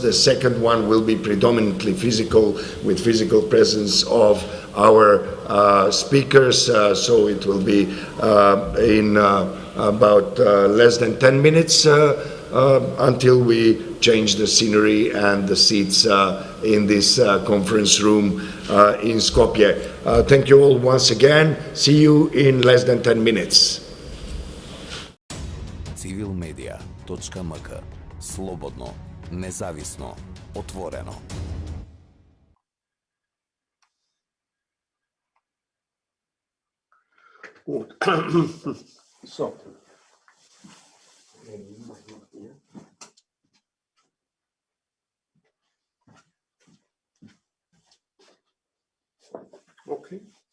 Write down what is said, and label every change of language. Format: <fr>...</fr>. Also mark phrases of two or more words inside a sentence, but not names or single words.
<en>The second one will be predominantly physical, with physical presence of our speakers, so it will be in about less than 10 minutes until we change the scenery and the seats in this conference room in Skopje. Thank you all once again. See you in less than 10 minutes. civilmedia.mk.</en> <mk>Слободно, независно, отворено.</mk> <en>Gut. So. Okay.</en>